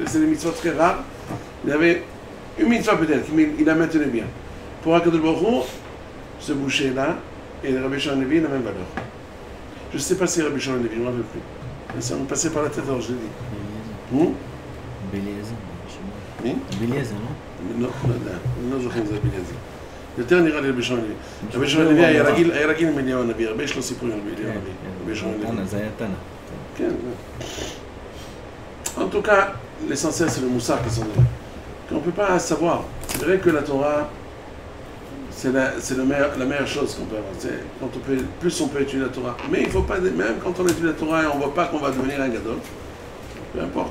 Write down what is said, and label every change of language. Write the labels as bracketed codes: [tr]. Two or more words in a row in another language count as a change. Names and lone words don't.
[fr] C'est des mitzvot très rares. Il avait une mitzvah peut-être, mais il la maintenait bien. Pour [he] הקדוש ברוך הוא, [fr] ce boucher-là et Rabbi Shimon Levi, la même valeur. Je ne sais pas si Rabbi Shimon Levi, je ne me rappelle plus. Mais ça me passait par la tête, alors je l'ai dit. Beleza, [he] לא, אני לא זוכר אם זה בלעזר. יותר נראה לי רבי שמעון לוי. רבי שמעון לוי היה רגיל עם אליהו הנביא, הרבה יש לו סיפורים על אליהו הנביא. רבי שמעון לוי. זה היה תנא. כן. [fr] En tout cas, l'essentiel c'est le moussar qui sont là. On ne peut pas savoir. C'est vrai que la Torah, c'est la meilleure chose qu'on peut avoir. Plus on peut étudier la Torah. Mais il ne faut pas, même quand on étudie la Torah et on ne voit pas qu'on va devenir un gadol, peu importe.